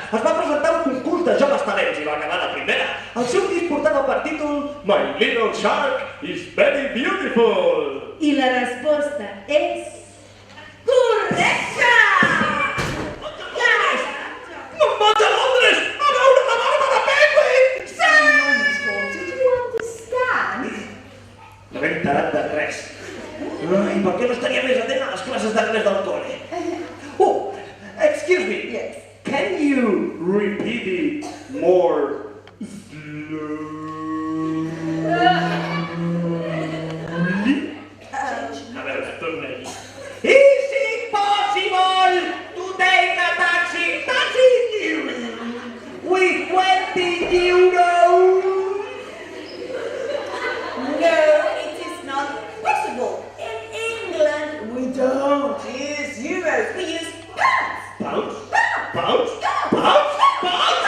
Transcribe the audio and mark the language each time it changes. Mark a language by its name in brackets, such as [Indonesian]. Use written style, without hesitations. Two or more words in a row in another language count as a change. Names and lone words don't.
[Catalan] Es va presentar un concurs de joves talents i va acabar de primera. El seu disc portava per títol My Little Shark is Very Beautiful. I la resposta és... correcta! Me'n vaig a Londres a veure la Bàrbara Penguin! [English] Did you understand? [Catalan] No m'he enterat de res. Ai, per què no estaria més atent a les classes d'anglès del col·le? [English] Oh, excuse me. Yes. Can you repeat it more slowly? [Catalan] A veure, torna-hi. [English] Is it possible to take a taxi with 20 euros? No, it is not possible. In England, we don't use euros. We use pounds. Pounds? Pounds? Pounds? Pounds?